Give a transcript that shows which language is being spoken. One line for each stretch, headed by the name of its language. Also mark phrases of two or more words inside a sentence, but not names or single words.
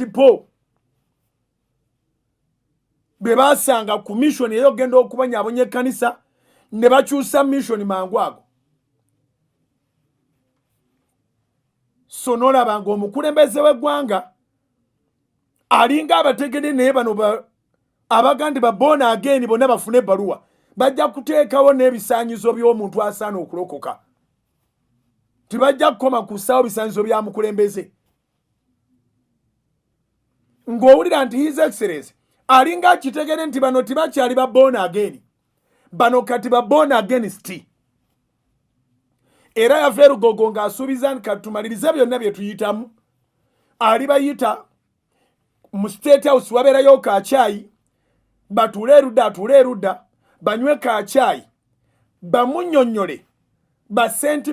Ganda: Paul be baasanga ku mission eyogenda okubanyaabonya ekkanisa ne bakyusa mission mangu ago. So n'olaba ng'omukulembeze w'eggwanga alinga abategede naye bano abagandi
English: born again
Ganda: bonna bafune ebbaluwa bajja kuteekawo n'ebisaanyizo by'omuntu asaana okulokoka. Tibajja kukoma ku ssaawo bisaanyizo bya mukulembeze. Ng'owulira nti
English: his excellence
Ganda: alinga akitegede nti bano tibakyali ba
English: born again,
Ganda: bano kati ba
English: born against.
Ganda: Era yava erugogo ng'asuubiza nti katumalirize byonna bye tuyitamu. Alibayita mu State House wabeerayo kacaayi, batuule erudda banywe kacaayi, bamunnyonnyole ba St.